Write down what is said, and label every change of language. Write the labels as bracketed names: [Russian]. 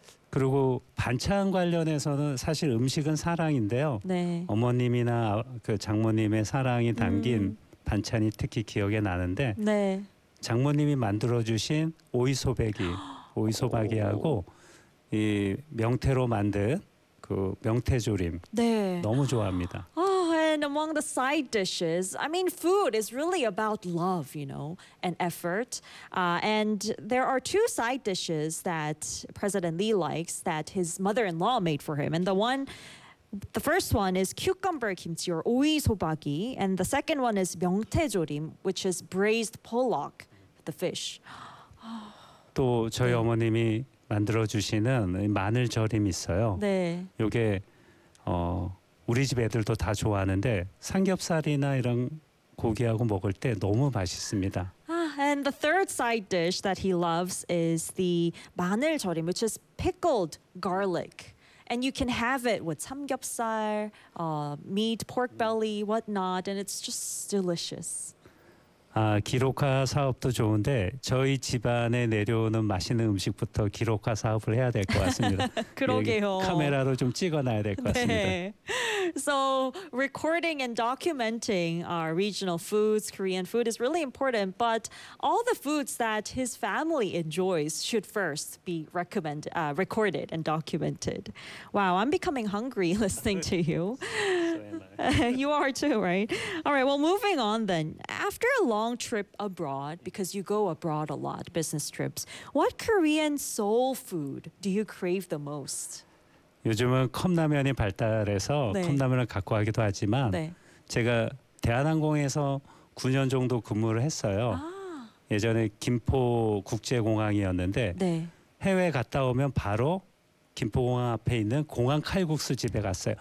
[Korean] 그리고 반찬 관련해서는 사실 음식은 사랑인데요. 네. 어머님이나 그 장모님의 사랑이 담긴 반찬이 특히 기억에 나는데 네. 장모님이 만들어주신 오이소박이, 오이소박이하고 이 명태로 만든 그 명태조림 네. 너무 좋아합니다. [English] Oh, and among the side dishes, I mean, food is really about love, you know, and effort. And there are two side dishes that President Lee likes that his mother-in-law made for him. And the first one is cucumber kimchi or 오이소박이, and the second one is 명태조림, which is braised pollock, the fish. [Korean] 또 저희 네. 어머님이 만들어주시는 마늘절임 있어요. 네. 요게 우리 집 애들도 다 좋아하는데 삼겹살이나 이런 고기하고 먹을 때 너무 맛있습니다. [English] And the third side dish that he loves is the 마늘절임, which is pickled garlic. And you can have it with 삼겹살, meat, pork belly, whatnot, and it's just delicious. [Korean] 아, 기록화 사업도 좋은데 저희 집안에 내려오는 맛있는 음식부터 기록화 사업을 해야 될 것 같습니다. 그러게요. 카메라로 좀 찍어놔야 될 것 같습니다. 네. [English] So recording and documenting our regional foods, Korean food is really important, but all the foods that his family enjoys should first be recorded and documented. Wow, I'm becoming hungry listening to you. You are too, right? All right, well, moving on then. After a long trip abroad, because you go abroad a lot, business trips, what Korean soul food do you crave the most? [Korean] 요즘은 컵라면이 발달해서 네. 컵라면을 갖고 가기도 하지만 네. 제가 대한항공에서 9년 정도 근무를 했어요. 아. 예전에 김포국제공항이었는데 네. 해외 갔다 오면 바로 김포공항 앞에 있는 공항 칼국수 집에 갔어요. 얼큰하고 항공사 직원들은 다 거기 갔어요.